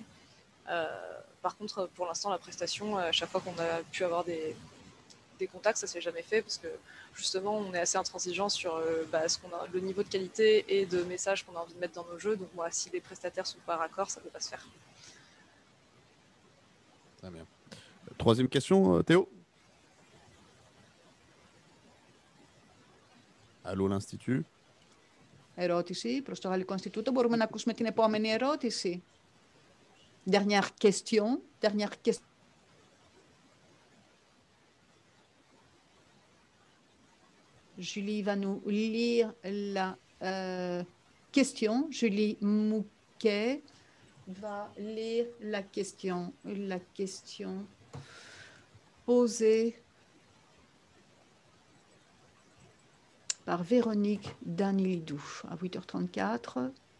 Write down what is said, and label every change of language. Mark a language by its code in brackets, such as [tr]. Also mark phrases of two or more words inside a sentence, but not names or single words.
[fr] Par contre, pour l'instant, la prestation, à chaque fois qu'on a pu avoir des contacts, ça ne s'est jamais fait parce que justement, on est assez intransigeant sur le niveau de qualité et de messages qu'on a envie de mettre dans nos jeux. Donc, moi, si les prestataires ne sont pas raccords, ça ne peut pas se faire. Très bien. Troisième question, Théo. Allô, l'Institut. [el] Ερώτηση προς το Γαλλικό Ινστιτούτο. Μπορούμε να ακούσουμε την επόμενη ερώτηση. [fr] Dernière question. Julie va nous lire la question. Julie Mouquet va lire la question posée par Véronique Danilidou à 8h34.